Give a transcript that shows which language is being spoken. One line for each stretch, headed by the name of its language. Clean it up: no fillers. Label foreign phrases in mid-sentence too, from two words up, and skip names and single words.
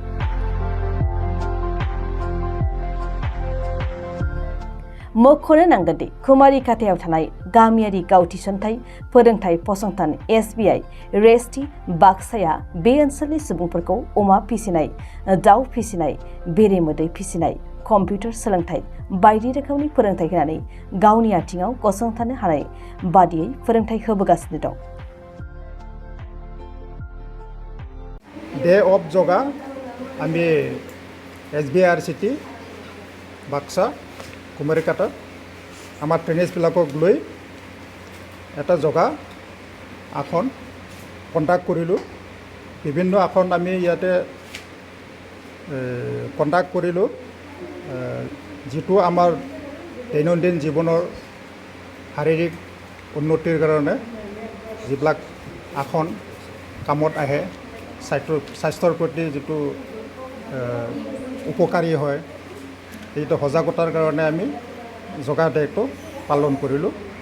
Bodo: मख'नो नांगोन दि कुमारिकाटायाव थानाय गामियारि गाव थिसनथाइ फोरोंथाइ फसंथान एसबिआइ रेसटि बाक्साया बे ओनसोलनि सुबुंफोरखौ अमा फिसिनाय, दाउ फिसिनाय, बेरे-मोदै फिसिनाय, कम्पिउटार सोलोंथाइ बायदि रोखोमनि फोरोंथाइ होनानै गावनि आथिङाव गसंथानो हानाय बादियै फोरोंथाइ होबोगासिनो दं।
English: day of yoga
Assamese: आम्ही SBIRCT বাক্সা কুমাৰিকাটা আমাৰ ট্ৰেইনিজবিলাকক লৈ এটা যোগা আসন কণ্ডাক্ট কৰিলোঁ। বিভিন্ন আসন আমি ইয়াতে কণ্ডাক্ট কৰিলোঁ, যিটো আমাৰ দৈনন্দিন জীৱনৰ শাৰীৰিক উন্নতিৰ কাৰণে যিবিলাক আসন কামত আহে, স্বাস্থ্যৰ প্ৰতি যিটো উপকাৰী হয়, এইটো সজাগতাৰ কাৰণে আমি
English: yoga dayটো
Assamese: পালন কৰিলোঁ।